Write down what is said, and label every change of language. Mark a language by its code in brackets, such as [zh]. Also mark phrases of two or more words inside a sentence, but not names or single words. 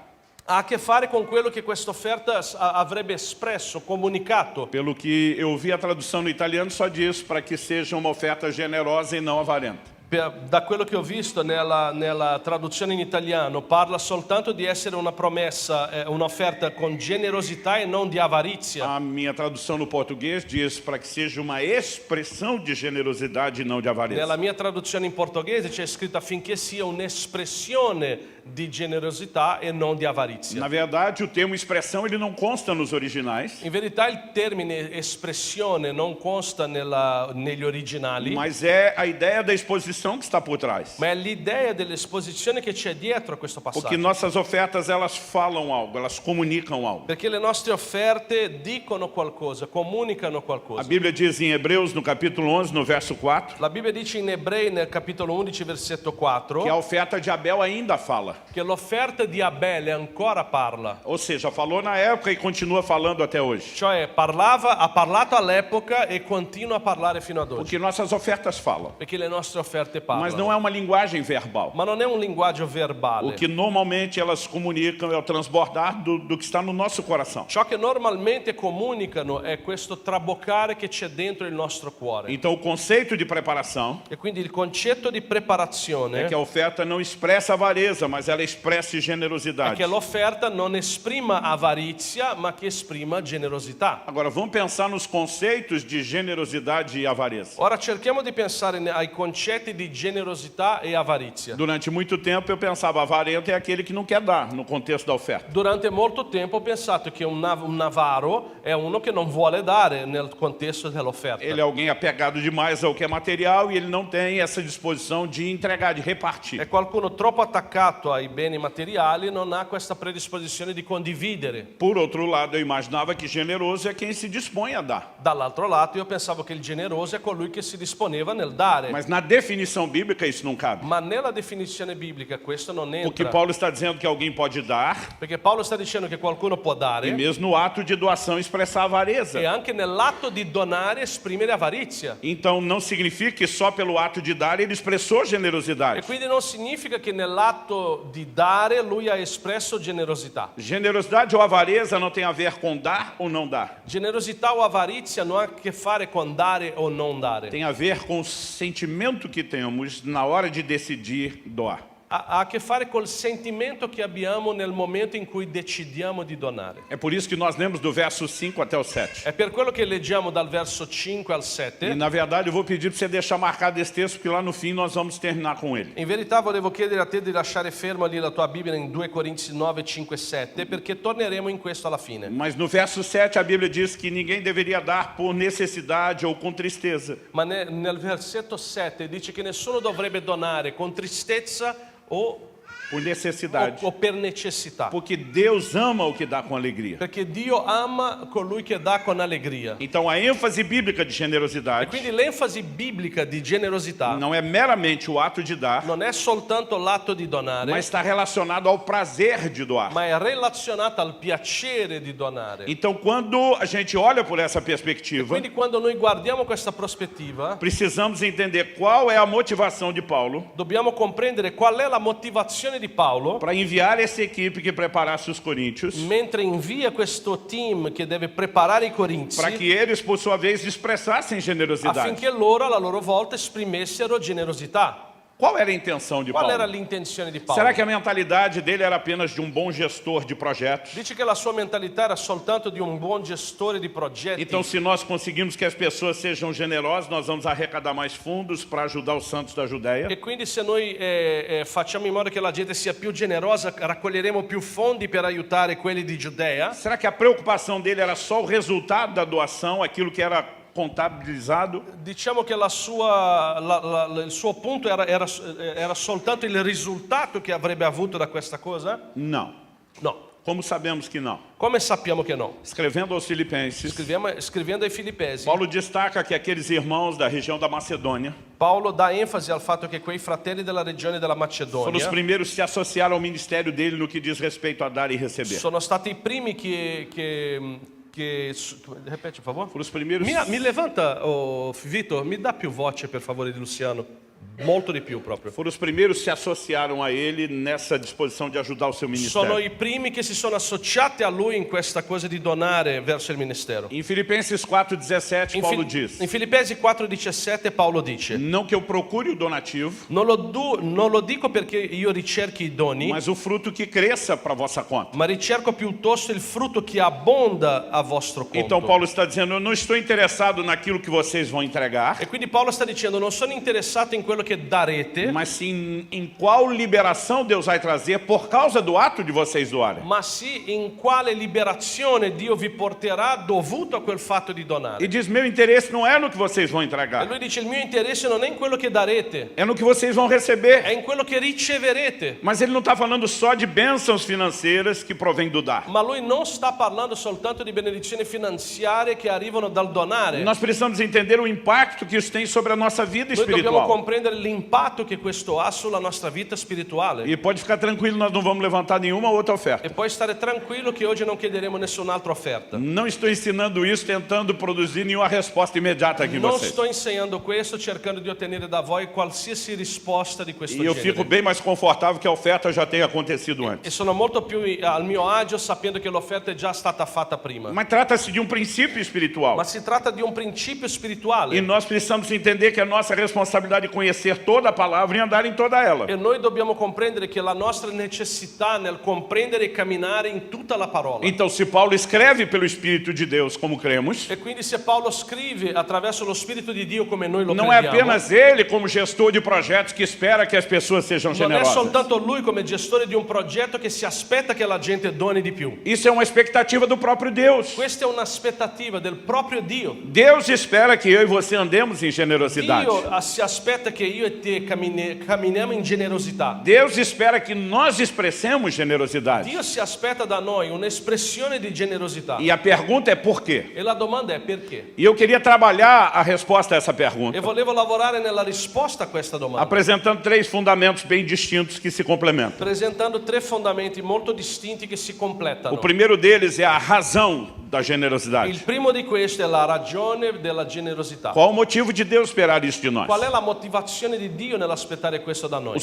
[it] Ha a che fare con quello che questa offerta avrebbe espresso, comunicato. [pt] Pelo que eu vi, a tradução no italiano só diz para que seja uma oferta generosa e não avarenta. [it] Da quello che ho visto nella traduzione in italiano, parla soltanto di essere una promessa, un'offerta con generosità e non di avarizia. [pt] A minha tradução no português diz para que seja uma expressão de generosidade e não de avareza. [it] Nella mia traduzione in portoghese c'è scritto affinché sia un'espressione di generosità e non di avarizia. [pt] Na verdade, o termo expressão ele não consta nos originais, [it] In verità il termine espressione non consta negli originali, [pt] mas é a ideia da exposição que está por trás. [it] ma è l'idea dell'esposizione che c'è dietro a questo [pt] Porque [it] passaggio. [pt] nossas ofertas elas falam algo, elas comunicam algo. [it] Perché le nostre offerte dicono qualcosa, comunicano [pt] A [it] qualcosa. [pt] Bíblia diz em Hebreus, no capítulo 11, no verso 4, [it] La Bibbia dice in Ebrei nel capitolo 11 versetto 4 [pt] que a oferta de Abel ainda fala. [it] che l'offerta di Abele ancora parla. [pt] Ou seja, falou na época e continua falando até hoje. [it] Cioè ha parlato all'epoca e continua a parlare fino ad oggi. [pt] Porque nossas ofertas falam, [it] Perché le nostre offerte [pt] mas não [it] parlano. [pt] é uma linguagem verbal. [it] Ma non è un linguaggio [pt] O [it] verbale. [pt] que normalmente elas comunicam é o transbordar do que está no nosso coração. [it] Ciò che normalmente comunicano è questo traboccare che c'è dentro il nostro cuore. [pt] Então, o conceito de preparação [it] E quindi il concetto di preparazione [pt] é que a oferta não expressa avareza, mas ela expressa [it] è [pt] generosidade. [it] che l'offerta non esprima avarizia, ma che esprima generosità. [pt] Agora, vamos pensar nos conceitos de generosidade e avareza. [it] Ora cerchiamo di pensare ai concetti di generosità e avarizia. [pt] Durante muito tempo eu pensava, avarento é aquele que não quer dar, no contexto da oferta. [it] Durante molto tempo ho pensato che un avaro è uno che non vuole dare nel contesto dell'offerta. [pt] Ele é alguém apegado demais ao que é material e ele não tem essa disposição de entregar, de repartir. [it] È qualcuno troppo attaccato ai beni materiali, non ha questa predisposizione di condividere. [pt] Por outro lado, eu imaginava que generoso é quem se dispõe a dar. [it] Dall'altro lato io pensavo che il generoso è colui che si disponeva nel dare. [pt] Mas na definição bíblica isso não cabe. [it] Ma nella definizione biblica questo non [pt] Porque [it] entra. [pt] Paulo está dizendo que alguém pode dar [it] Perché Paolo sta dicendo che qualcuno può [pt] e [it] dare [pt] mesmo no ato de doação expressar avareza. [it] e anche nell'atto di donare esprimere avarizia. [pt] Então não significa que só pelo ato de dar ele expressou [it] E [pt] generosidade. [it] quindi non significa che nell'atto di dare lui ha espresso generosità. [pt] Generosidade ou avareza não tem a ver com dar ou não dar. [it] Generosità o avarizia non ha a che fare con dare o non dare. [pt] Tem a ver com o sentimento que temos na hora de decidir doar. [it] Ha a che fare col sentimento che abbiamo nel momento in cui decidiamo di donare. [pt] É por isso que nós lemos do verso 5 até o 7. [it] È per quello che leggiamo dal verso 5 al 7. [pt] E na verdade eu vou pedir para você deixar marcado esse texto, porque lá no fim nós vamos terminar com ele. [it] In verità volevo chiedere a te di lasciare fermo lì la tua Bibbia in 2 Corinzi 9, 5 e 7 perché torneremo in questo alla fine. [pt] Mas no verso 7 a Bíblia diz que ninguém deveria dar por necessidade ou com tristeza. [it] Ma nel versetto 7 dice che nessuno dovrebbe donare con tristezza o [pt] Por necessidade. [it] per necessità. [pt] Porque Deus ama o que dá com alegria. [it] Perché Dio ama colui che dà con allegria. [pt] Então a ênfase bíblica de [it] E [pt] generosidade [it] quindi l'enfasi biblica di generosità [pt] não é meramente o ato de dar, [it] non è soltanto l'atto di donare, [pt] mas está relacionado ao prazer de doar. [it] ma è relazionata al piacere di donare. [pt] Então quando a gente olha por essa perspectiva, [it] Quindi quando noi guardiamo questa prospettiva, [pt] precisamos entender qual é a motivação de Paulo [it] dobbiamo comprendere qual è la motivazione di Paolo [pt] para enviar essa equipe que preparasse os coríntios, [it] mentre invia questo team che deve preparare i corinzi [pt] para que eles, por sua vez, expressassem generosidade. [it] affinché loro alla loro volta esprimessero generosità. [pt] Qual era a intenção de [it] Qual era [pt] Paulo? [it] l'intenzione di Paolo? [pt] Será que a mentalidade dele era apenas de um bom gestor de projetos? [it] Dice che la sua mentalità era soltanto di un buon gestore di progetti. [pt] Então, se nós conseguimos que as pessoas sejam generosas, nós vamos arrecadar mais fundos para ajudar os santos da Judéia. [it] E quindi se noi facciamo in modo che la gente sia più generosa, raccoglieremo più fondi per aiutare quelli di Giudea. [pt] Será que a preocupação dele era só o resultado da doação, aquilo que era contabilizado? [it] Diciamo che il suo punto era soltanto il risultato che avrebbe avuto da questa cosa? [pt] Não. [it] No. [pt] Como sabemos que não? [it] Come sappiamo che no? [pt] Escrevendo aos Filipenses, [it] Scrivendo ai Filippesi, [pt] Paulo destaca que aqueles irmãos da região da Macedônia [it] Paolo dà enfasi al fatto che quei fratelli della regione della [pt] foram os [it] Macedonia [pt] primeiros a se associar ao ministério dele no que diz respeito a dar e receber. [it] sono stati i primi che ripeti per favore? [pt] Foram os primeiros. [it] Mi levanta, Vitor, mi dà più voce per favore di Luciano. Molto di più proprio. [pt] Foram os primeiros que se associaram a ele nessa disposição de ajudar o seu ministério. [it] Sono i primi che si sono associati a lui in questa cosa di donare verso il ministero. [pt] Em Filipenses 4,17, Paulo diz: [it] In Filippesi 4,17 Paolo dice: [pt] não que eu procure o donativo, [it] non lo dico perché io ricerchi i doni, [pt] mas o fruto que cresça para a vossa conta. [it] ma ricerco piuttosto il frutto che abbonda a vostro conto. [pt] Então Paulo está dizendo: eu não estou interessado naquilo que vocês vão entregar, [it] E quindi Paolo sta dicendo: non sono interessato in quello che darete, [pt] mas sim em qual liberação Deus vai trazer por causa do ato de vocês doarem. [it] ma sì in quale liberazione Dio vi porterà dovuto a quel fatto di donare. [pt] E diz: meu interesse não é no que vocês vão [it] E [pt] entregar, [it] lui dice: il mio interesse non è in quello che darete, [pt] é no que vocês vão receber. [it] è in quello che riceverete. [pt] Mas ele não está falando só de bênçãos financeiras que provém do dar. [it] Ma lui non sta parlando soltanto di benedizioni finanziarie che arrivano dal donare. [pt] Nós precisamos entender o impacto que isso tem sobre a nossa vida [it] Noi dobbiamo [pt] espiritual. [it] comprendere l'impatto che questo ha sulla nostra vita spirituale. [pt] E pode ficar tranquilo, nós não vamos levantar nenhuma outra oferta. [it] E puoi stare tranquillo che oggi non chiederemo nessun'altra offerta. [pt] Não estou ensinando isso tentando produzir nenhuma resposta imediata aqui em [it] Non [pt] vocês. [it] sto insegnando questo cercando di ottenere da voi qualsiasi risposta di questo [pt] E eu [it] genere. [pt] fico bem mais confortável que a oferta já tenha acontecido [it] E [pt] antes. [it] sono molto più al mio agio sapendo che l'offerta è già stata fatta prima. [pt] Mas trata-se de um princípio espiritual. [it] Ma si tratta di un principio [pt] E [it] spirituale. [pt] nós precisamos entender que é nossa responsabilidade é conhecer toda a palavra e andar em toda ela. [it] E noi dobbiamo comprendere che la nostra necessità nel comprendere e camminare in tutta la parola. [pt] Então, se Paulo escreve pelo Espírito de Deus, como cremos, [it] E quindi se Paolo scrive attraverso lo Spirito di Dio come noi lo [pt] não é [it] crediamo, [pt] apenas ele, como gestor de projetos, que espera que as pessoas sejam [it] non è [pt] generosas. [it] soltanto lui come gestore di un progetto che si aspetta che la gente doni di più. [pt] Isso é uma expectativa do próprio Deus. [it] Questa è un'aspettativa del proprio Dio. [pt] Deus espera que eu e você andemos em generosidade. [it] Dio si aspetta che io e te camminiamo in generosità. [pt] Deus espera que nós expressemos generosidade. [it] Dio si aspetta da noi un'espressione di generosità. [pt] E a pergunta é por quê? [it] E la domanda è perché? [pt] E eu queria trabalhar a resposta a essa [it] E [pt] pergunta, [it] volevo lavorare nella risposta a questa domanda, [pt] apresentando 3 fundamentos bem distintos que se complementam. [it] presentando 3 fondamenti molto distinti che si completano. [pt] O primeiro deles é a razão da [it] Il [pt] generosidade. [it] primo di questi è la ragione della generosità. [pt] Qual o motivo de Deus esperar isso de nós? [it] Qual è la motivazione di Dio nell'aspettare questo da noi?